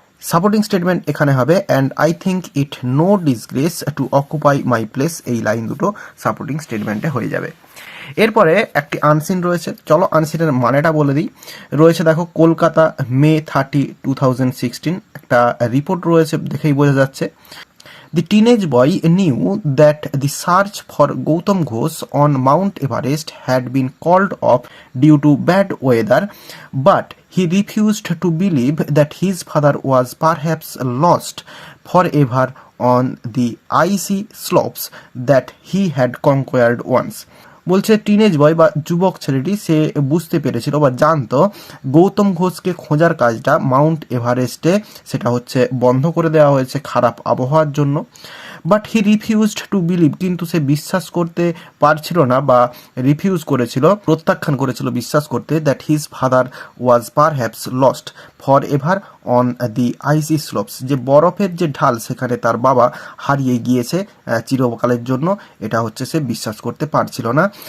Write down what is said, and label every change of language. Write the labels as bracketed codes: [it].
[en] supporting statement [bn] এখানে হবে [en] And I think it no disgrace to occupy my place. [bn] এই line দুটো supporting স্টেটমেন্টে হয়ে যাবে। এরপরে একটি আনসিন রয়েছে, চলো আনসিনের মানেটা বলে দিই। রয়েছে দেখো কলকাতা মে 30, 2016, একটা রিপোর্ট রয়েছে, দেখেই বোঝা যাচ্ছে। [en] The teenage boy knew that the search for Gautam Ghosh on Mount Everest had been called off due to bad weather, but he refused to believe that his father was perhaps lost forever on the icy slopes that he had conquered once. [bn] বলছে teenage boy বা যুবক ছেলেটি সে বুঝতে পেরেছিল বা জানতো গৌতম ঘোষকে খোঁজার কাজটা মাউন্ট এভারেস্টে সেটা হচ্ছে বন্ধ করে দেওয়া হয়েছে খারাপ আবহাওয়ার জন্য। [en] but he refused to believe, [bn] কিন্তু সে বিশ্বাস করতে পারছিল না বা রিফিউজ করেছিল, প্রত্যাখ্যান করেছিল বিশ্বাস করতে, [en] that his father was perhaps lost for ever on the icy slopes, [bn] যে বরফের যে ঢাল সেখানে তার বাবা হারিয়ে গিয়েছে চিরকালের জন্য, এটা হচ্ছে সে বিশ্বাস করতে পারছিল না।